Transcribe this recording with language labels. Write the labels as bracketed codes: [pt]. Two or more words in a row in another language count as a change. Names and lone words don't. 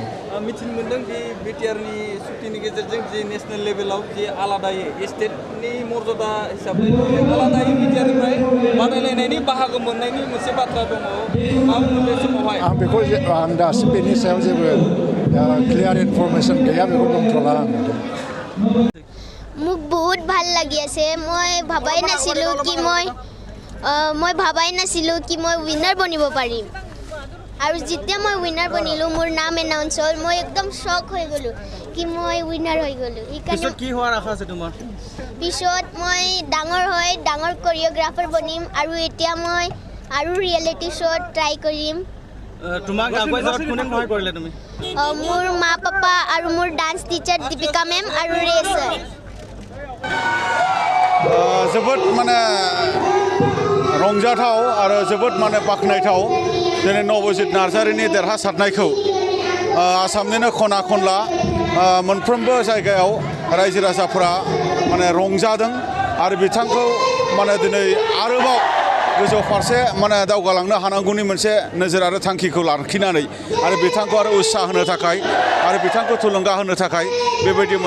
[brx] मिथिनो मोनदों दि बिटिआरनि सुक्तिनि गेजेरजों जि नेशनेल लेभेलाव जि आलादायै स्टेटनि मर्यादा हिसाबै आलादायै बिटिआरनिफ्राय बादायलायनायनि बाहागो मोननायनि मोनसे बाथ्रा दङ मा बुङो बे समावहाय आं बेखौ आं दासिम बेनि सायाव जेबो [en] clear information [brx] गैया बेखौ बुंथ'ला आं [as] মোক বহুত ভাল লাগি আছে মই ভাবাই নাছিলোঁ কি মই উইনাৰ বনিব পাৰিম আৰু যেতিয়া মই উইনাৰ বনিলোঁ মোৰ নাম এনাউন্স হ'ল মই একদম শ্বক হৈ গ'লোঁ কি মই উইনাৰ হৈ গ'লোঁ পিছত কি হোৱাৰ আশা আছে তোমাৰ পিছত মই ডাঙৰ কোৰিঅ'গ্ৰাফাৰ বনিম আৰু এতিয়া মই আৰু ৰিয়েলিটি শ্ব'ত ট্ৰাই কৰিম তোমাক আগুৱাই যোৱাত কোনে সহায় কৰিলে তুমি মোৰ মা পাপা আৰু মোৰ [en] dance teacher [as] দীপিকা মেম আৰু ৰে ছাৰ [brx] जोबोद माने रंजाथाव आरो जोबोद माने बाख्नायथाव दिनै नवजित नार्जारिनि देरहासारनायखौ आसामनिनो खना खनला मोनफ्रोमबो जायगायाव रायजो राजाफोरा माने रंजादों आरो बिथांखौ माने दिनै आरोबाव गोजौ फारसे माने दावगालांनो हानांगौनि मोनसे नोजोर आरो थांखिखौ लाखिनानै आरो बिथांखौ आरो उत्साह होनो थाखाय आरो बिथांखौ थुलुंगा होनो थाखाय बेबायदि